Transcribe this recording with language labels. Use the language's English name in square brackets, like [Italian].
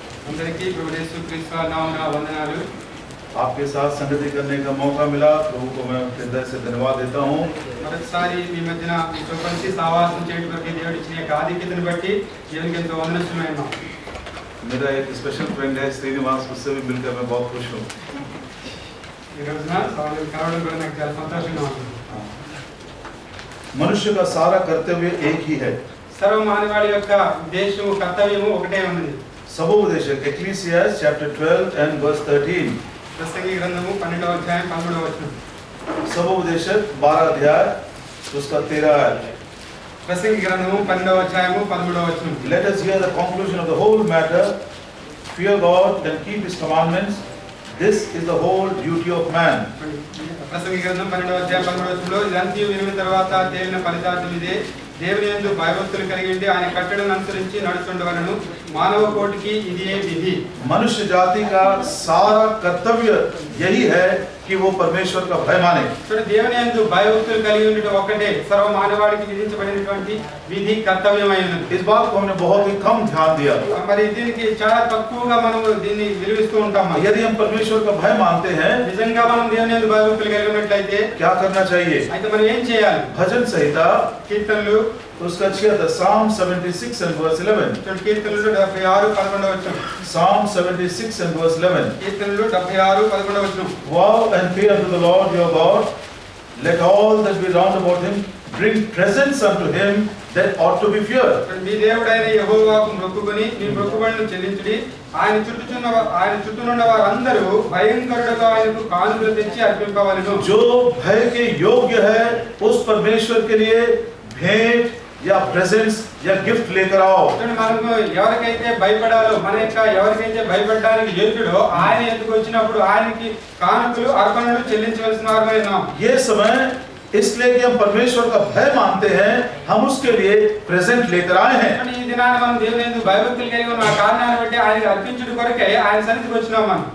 [Telugu] అందరికీ ప్రభు యేసు క్రీస్తు నామమున వందనాలు। [Hindi] आपके साथ संगति करने का मौका मिला, प्रभु को मैं हृदय से धन्यवाद देता हूँ। [Telugu] మరొకసారి మీ మధ్యన మీతో కలిసి సావాసం చేయడం కొరకు దేవుడు ఇచ్చిన యొక్క ఆధిక్యతను బట్టి దేవునికి ఎంతో వందనస్తులైన [Hindi] मेरा एक स्पेशल फ्रेंड है श्रीनिवास, उससे भी मिलकर मैं बहुत खुश हूँ। [Telugu] ఈ రోజున సావాసం కలవడం కూడా నాకు చాలా సంతోషంగా ఉంది। [Hindi] मनुष्य का सारा कर्तव्य एक ही है। [Telugu] సర్వ మానవాళి యొక్క ఉద్దేశము కర్తవ్యము ఒకటే ఉంది। [English] सबोपदेशक Ecclesiastes chapter 12 and verse 13। [Telugu] ప్రసంగి గ్రంథము 12వ అధ్యాయం 13వ వచనం। [Hindi] सबोपदेशक 12 अध्याय उसका 13 आयत। [Telugu] ప్రసంగి గ్రంథము 12వ అధ్యాయము 13వ వచనం। [English] Let us hear the conclusion of the whole matter. Fear God and keep His commandments. This is the whole duty of man. [Telugu] ప్రసంగి గ్రంథం 12వ అధ్యాయం 13వ వచనంలో ఇదంతా వినిన తర్వాత తేలిన ఫలితార్థం ఇదే, దేవుని యందు భయభక్తులు కలిగి ఉండి ఆయన కట్టడలను అనుసరించి నడుచుండవలను, మానవ కోటికి ఇదే విధి। [Hindi] मनुष्य जाति का सारा कर्तव्य यही है कि वो परमेश्वर का भय माने। [Telugu] చూడండి, దేవుని యందు భయభక్తులు కలిగి ఉండటం ఒక్కటే సర్వ మానవాళికి విధించబడినటువంటి విధి కర్తవ్యమైనది। [Hindi] इस बात को हमने बहुत ही कम ध्यान दिया। [Telugu] మరి దీనికి చాలా తక్కువగా మనం దీన్ని విలువిస్తూ ఉంటాం। [Hindi] यदि हम परमेश्वर का भय मानते हैं, [Telugu] నిజంగా మనం దేవుని యందు భయభక్తులు కలిగి ఉన్నట్లయితే [Hindi] क्या करना चाहिए? [Telugu] అయితే మనం ఏం చేయాలి? [Hindi] भजन संहिता [Telugu] కీర్తనలు [English] उसका 76 Psalm 76 and verse 11। [Telugu] చూడండి, కీర్తనలు 76 11వ వచనం। [English] Psalm 76 and verse 11। [Telugu] కీర్తనలు 76 11వ వచనం। [English] Vow and pray unto the Lord your God, let all that be round about him bring presents unto him that ought to be feared. [Telugu] మీ దేవుడైన యెహోవాకు మొక్కుకొని మీ మొక్కుబడులను చెల్లించుడి, ఆయన చుట్టూనున్న వారందరూ భయంకరుడుగా ఆయనకు కానుకలు తెచ్చి అర్పింపవలెను। [Hindi] जो भय के योग्य है उस परमेश्वर के लिए भेंट या प्रेजेंट्स या गिफ्ट लेकर आओ। [Telugu] మనము ఎవరికైతే భయపడాలో, మన యొక్క ఎవరికైతే భయపడడానికి యోగ్యుడో ఆయన ఎందుకు వచ్చినప్పుడు ఆయనకి కానుకలు అర్పణలు చెల్లించవలసిన వారమై ఉన్నాం। [Hindi] ये समय इसलिए कि हम परमेश्वर का भय मानते हैं, हम उसके लिए प्रेजेंट लेकर आए हैं। [Telugu] ఈ దినాన మనం దేవుని యందు భయభక్తులు కలిగి ఉన్న కారణాన్ని బట్టి ఆయనకి అర్పించుట కొరకే ఆయన సన్నిధికి వచ్చినాం మనం।